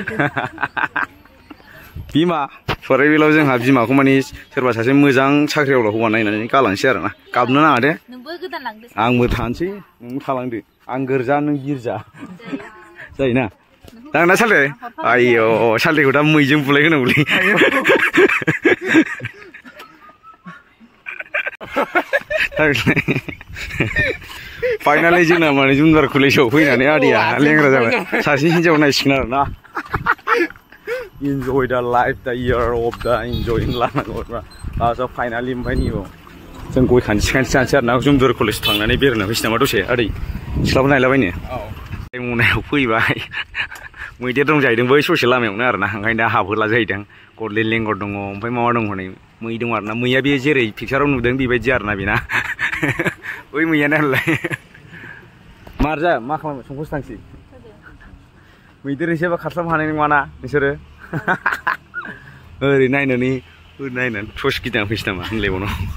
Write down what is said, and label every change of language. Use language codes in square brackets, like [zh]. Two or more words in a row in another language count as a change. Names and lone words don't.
[brx] बिमा सराइबिलाव जोंहा बिमाखौ माने सोरबा सासे मोजां साख्रियावला हौवा नायनानै गालांसै आरोना गाबनो नाङा दे आंबो थानोसै नोंबो थालांदो आं गोरजा नों गिर्जा जायोना जागोनना सालथे आयौ सालथेखौ दा मैजों बुलाय होनांगौलै फाइनालि जोंना माने जुमदुवार कलेजाव फैनानै आदैया लेंग्रा जाबाय सासे हिन्जाव नायसिगोन आरोना [en] enjoy the life the year of the enjoying [brx] लानांगौ लास्टआव फाइनालि ओमफ्राय नैबाव जों गय खानसि जानोसै आरोना जुमदुवार कलेज थांनानै बेरायना फैसै नामा दसे आदै सिख्लाबो नायलाबायनो रायमनायाव फैबाय मैदेर दं जाहैदों बै ससे लामायावनो आरोना ओंखायनो दा हाबहोला जाहैदों गदले लेंगर दङ ओमफ्राय माबा दङ हनै मै दं आरोना मैया बे जेरै पिक्साराव नुदों बेबायदि आरोना बेना बै मैयानो होनलाय मारजा मा खालामो संकस थांसै मैदेर एसेबा खारस्लाब हानाय नङाना नोंसोरो ओरै नायनानै ससे गिदिंना फैसै नामा होनलायबावनाव